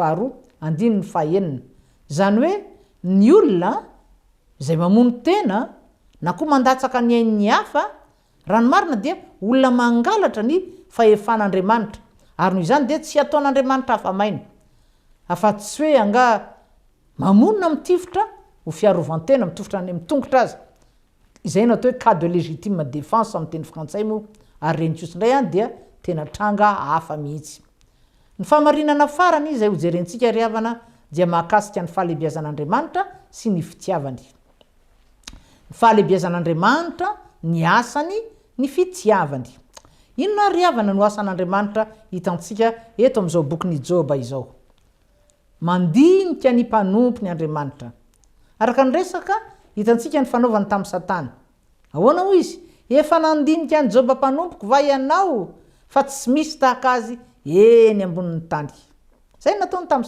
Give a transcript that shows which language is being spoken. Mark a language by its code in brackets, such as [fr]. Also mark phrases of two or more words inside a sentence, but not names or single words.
[mg] faharoa andininy fahaenina zany hoe ny olona zay mamono tena na koa mandatsaka ny ain'ny hafa raha ny marina dia olona mangalatra ny fahefan'andriamanitra ary noho izany dia tsy ataon'andriamanitra hafamaina afa-tsy tsy hoe anga mamonona mitifitra ho fiarovantena mitofotra any mitongotra azy izay no atao hoe [fr] cas de légitime défense [mg] amin'ny teny frantsay moa ary reny kosindray any dia tena tranga hafa mihitsy ny famarinana farany izay hojerentsika riavana dia mahakasika ny fahalebiazan'andriamanitra sy ny fitiavany ny fahalebiazan'andriamanitra ny asany ny fitiavany inona riavana no asan'andriamanitra hitantsika eto am'izao bokyny joba izao mandinika ny mpanompo ny andriamanitra araka ny resaka hitantsika ny fanaovany tamin'ny satana ahoana ho izy efa nandinika ny joba mpanompoko va ianao fa tsy misy tahaka azy eny ambonin'ny tany zay nataony tamin'ny